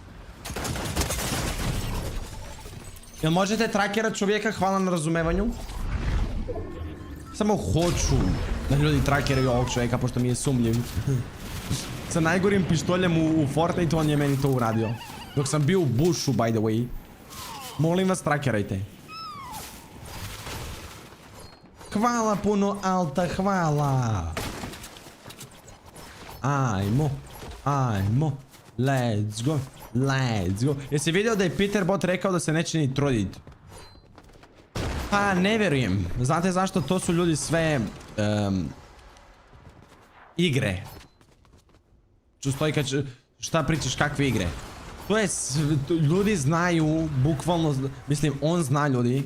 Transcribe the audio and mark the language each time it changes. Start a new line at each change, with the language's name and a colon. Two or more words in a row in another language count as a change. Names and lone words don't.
Serbian: Jel možete trakerat čovjeka? Hvala na razumevanju. Samo hoću Da ljudi trakeraju ovog čovjeka, pošto mi je sumnjiv. Sa najgorim pištoljem u Fortnite on je meni to uradio. Dok sam bio u bushu,
English: by the way.
Serbian: Molim vas, trakerajte. Hvala puno, Alta, hvala. Ajmo.
English: Let's go.
Serbian: Jesi vidio da je Peter Bot rekao da se neće ni trudit? Pa ne vjerujem. Znate zašto? To su ljudi sve igre. Stojka, šta pričaš, kakve igre? To je, ljudi znaju, bukvalno, mislim, on zna ljudi.